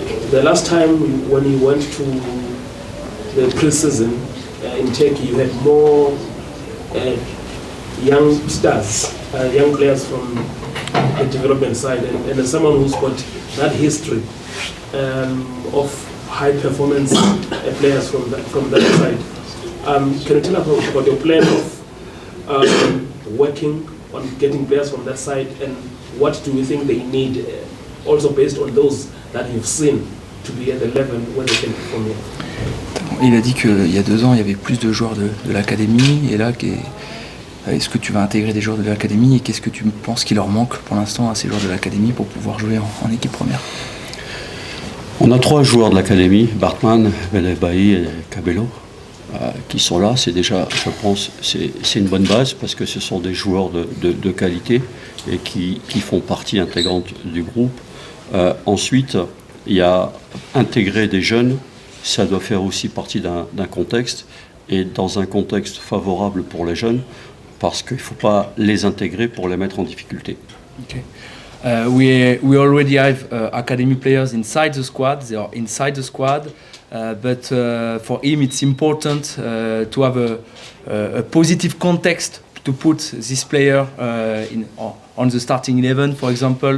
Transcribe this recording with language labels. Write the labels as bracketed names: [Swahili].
[English] The last time when you went to the pre-season in Turkey, you had more young stars, young players from the development side, and as someone who's got that history of high performance players from that side, can you tell us about your plan of working on getting players from that side, and what do you think they need, also based on those that you've seen, to be at the level where they can perform here? [French] Il a dit qu'il y a 2 ans, il y avait plus de joueurs de l'académie, et là, est-ce que tu vas intégrer des joueurs de l'académie, et qu'est-ce que tu penses qu'il leur manque pour l'instant à ces joueurs de l'académie pour pouvoir jouer en équipe première? On a 3 joueurs de l'académie, Bartman, Belebaï et Cabello. qui sont là, c'est déjà, je pense, c'est une bonne base parce que ce sont des joueurs de qualité et qui font partie intégrante du groupe. Ensuite, il y a intégrer des jeunes, ça doit faire aussi partie d'un contexte et dans un contexte favorable pour les jeunes parce qu'il ne faut pas les intégrer pour les mettre en difficulté. [English] Okay. We already have academy players inside the squad. They are inside the squad, but for him it's important to have a positive context to put this player on the starting 11, for example.